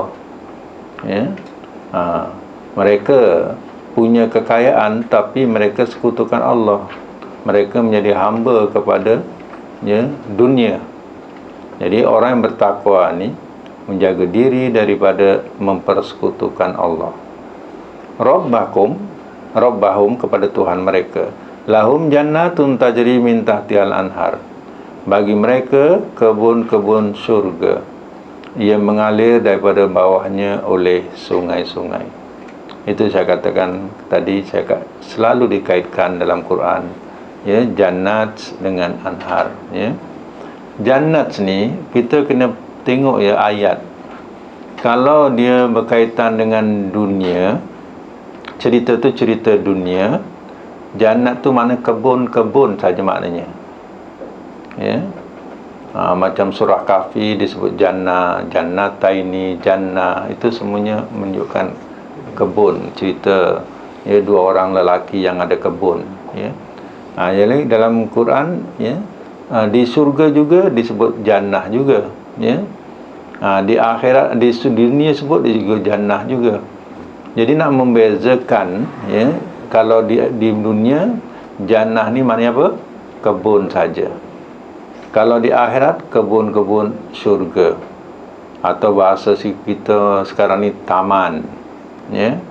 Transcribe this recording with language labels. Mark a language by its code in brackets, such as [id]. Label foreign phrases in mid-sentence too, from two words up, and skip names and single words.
[ms] Ya, mereka punya kekayaan, tapi mereka sekutukan Allah. Mereka menjadi hamba kepada, ya, dunia. Jadi orang yang bertakwa ni menjaga diri daripada mempersekutukan Allah. Rabbahum, kepada Tuhan mereka. [ar] لهم جنات تجري من تحتها الأنهار, [ms] bagi mereka kebun-kebun syurga yang mengalir daripada bawahnya oleh sungai-sungai. Itu saya katakan tadi, saya selalu dikaitkan dalam Quran, ya, jannat dengan anhar, ya. Jannat ni kita kena tengok, ya, ayat. Kalau dia berkaitan dengan dunia, cerita tu cerita dunia, jannat tu mana kebun-kebun saja maknanya, ya. Macam surah Kahfi disebut jannah, jannataini, jannah, itu semuanya menunjukkan kebun, cerita, ya, dua orang lelaki yang ada kebun, ya. Jadi dalam Quran, ya, di surga juga disebut jannah juga, ya. Di akhirat, di dunia sebut juga jannah juga. Jadi nak membezakan, ya, kalau di dunia jannah ni maknanya apa? Kebun saja. Kalau di akhirat, kebun-kebun syurga, atau bahasa kita sekarang ni taman, ya.